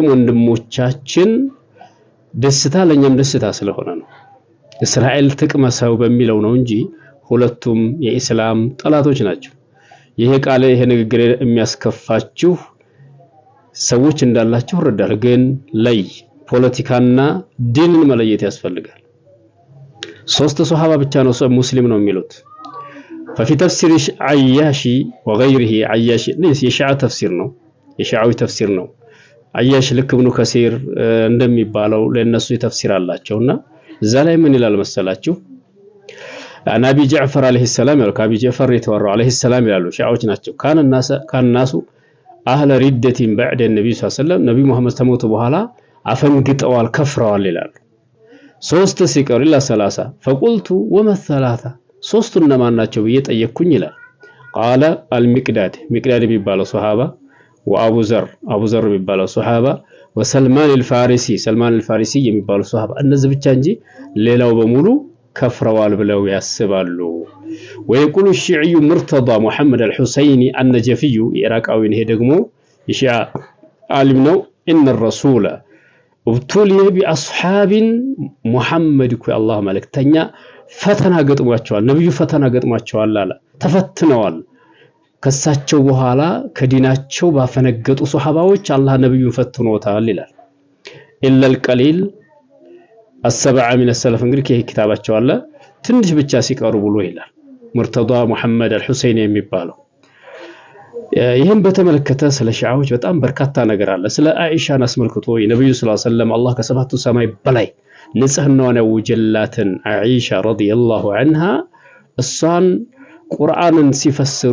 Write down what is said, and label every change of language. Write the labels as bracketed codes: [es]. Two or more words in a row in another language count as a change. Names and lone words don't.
[am] ወንድሞቻችን ደስታ ለኛም ደስታ ስለሆነ ነው። እስራኤል ትቅመሰው በሚለው ነው እንጂ ሁለቱም የኢስላም ጠላቶች ናቸው። ይሄ ቃል ይሄ ንግግር የሚያስከፋችሁ ሰዎች እንዳላችሁ እረዳለሁ። ግን ላይ ፖለቲካና ዲንን መለየት ያስፈልጋል። ሶስት ሱሐባ ብቻ ነው ሙስሊም ነው የሚሉት። [ar] ففي تفسير عياشي وغيره [am] عياشي የሺዓ ተፍሲር ነው፣ የሺዓዊ ተፍሲር ነው። አያሽ ልክ ኢብኑ ከሲር እንደሚባለው ለነሱ የተፍሲር አላቸውና እዛ ላይ ምን ይላል መሰላችሁ? ነብይ ጃዕፈር [ar] عليه السلام [am] ያለው ከአቢ ጃዕፈር የተወራው [ar] عليه السلام [am] ይላሉ። ሺዓዎች ናቸው። [ar] كان الناس أهل ردة بعد النبي صلى الله عليه وسلم [am] ነብዩ መሐመድ ተሞቱ በኋላ አፈንግጠዋል፣ ከፍረዋል ይላሉ። ሶስት ሲቀር [ar] إلا ثلاثة فقلت وما الثلاثه [am] ሶስቱ እነማን ናቸው ብዬ ጠየቅኩኝ ይላል። [ar] قال المقداد مقداد [am] የሚባለው ሱሐባ ወአቡ ዘር የሚባለው ሱሐባ ወሰልማን الفارسي ሰልማን الفارسي የሚባለው ሱሐባ እነዚህ ብቻ እንጂ ሌላው በሙሉ ከፍረዋል ብለው ያስባሉ። [ar] ويقول الشيعي مرتضى محمد الحسيني النجفي [am] ኢራቃዊ ነው። ደግሞ የሺዓ ዓሊም ነው። [ar] ان الرسول ابتلي باصحاب محمد الله [am] መልእክተኛ ፈተና ገጥሟቸዋል። ነብዩ ፈተና ገጥሟቸዋል አለ። ተፈትነዋል። ከሳቸው በኋላ ከዲናቸው ባፈነገጡ ሱሐባዎች አላህ ነብዩን ፈትኖታል ይላል። ኢላ [ar] القليل السبعه من السلف [am] እንግዲህ ይሄ ኪታባቸው አለ ትንሽ ብቻ ሲቀሩ ብሎ ይላል። ሙርተዳ ሙሐመድ አልሁሰይኒ የሚባለው። ይህም በተመለከተ ስለ ሺዓዎች በጣም በርካታ ነገር አለ። ስለ አይሻን አስመልክቶ የነብዩ [ar] صلى الله عليه [am] ወሰለም አላህ ከሰባቱ ሰማይ በላይ ንጽህናዋን ያወጀላትን አይሻ [ar] رضي الله عنها [am] እሷን ቁርአንን ሲፈስሩ